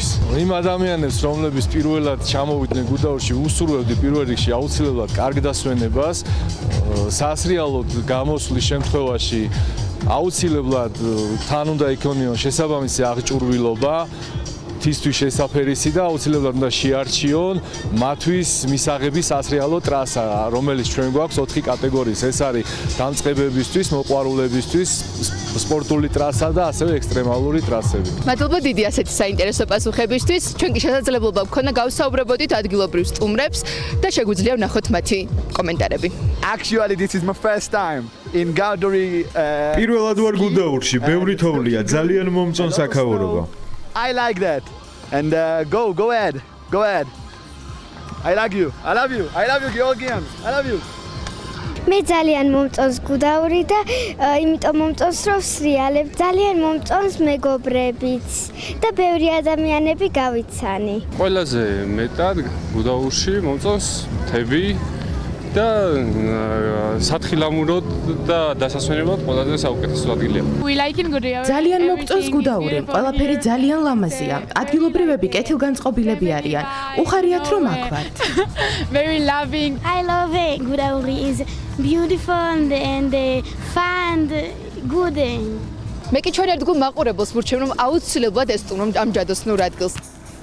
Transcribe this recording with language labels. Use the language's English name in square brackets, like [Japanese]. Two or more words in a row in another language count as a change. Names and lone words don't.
[Georgian] იმ ადამიანებს, რომლებიც პირველად ჩამოვიდნენ გუდაურში, უსურვებდი პირველ რიგში აუცილებლად კარგ დასვენებას, სასრიალოდ გამოსვლის შემთხვევაში აუცილებლად თან უნდა იქონიონ შესაბამისი აღჭურვილობა თისთვის შესაფერისი და აუცილებლად უნდა შეარჩიონ მათთვის მისაღების სასრიალო ტრასა, რომელიც ჩვენ გვაქვს 4 კატეგორიის. ეს არის დამწყებებისთვის, მოყვარულებისთვის, სპორტული ტრასა და ასევე ექსტრემალური ტრასები. მადლობა დიდი ასეთი საინტერესო პასუხებისთვის. ჩვენ კი შესაძლებლობა გქონდა გავსაუბრებოდით ადგილობრივ სტუმრებს და შეგვიძლია ვნახოთ მათი კომენტარები. [English] Actually this is my first time in Gauduri. [Georgian] პირველად ვარ გუდაურში, ბევრი თოვლია, ძალიან მომწონს აქაურობა. [English] I like that. And go ahead. Go ahead. I like you. I love you. I love you Georgians. I love you. [Georgian] მე ძალიან მომწონს გუდაური და იმიტომ მომწონს რომ სრიალებ ძალიან მომწონს მეგობრებიც და ბევრი ადამიანები გავიცანი. ყველაზე მეტად გუდაურში მომწონს მთები და სათხილამუროდ და დასასვენებლად ყველაზე საუკეთესო ადგილია. ძალიან მოგწონს გუდაური, ყველაფერი ძალიან ლამაზია. ადგილობრივები კეთილგანწყობილები არიან. უხარიათ რომ აქ ვართ. [English] Very loving. I love it. Gudauri is beautiful and fun, good. [Georgian] მე კი ჩვენ ერთ გულ მაყურებელს ვურჩევ რომ აუცილებლად ესტუმრონ ამ ჯადოსნურ ადგილს.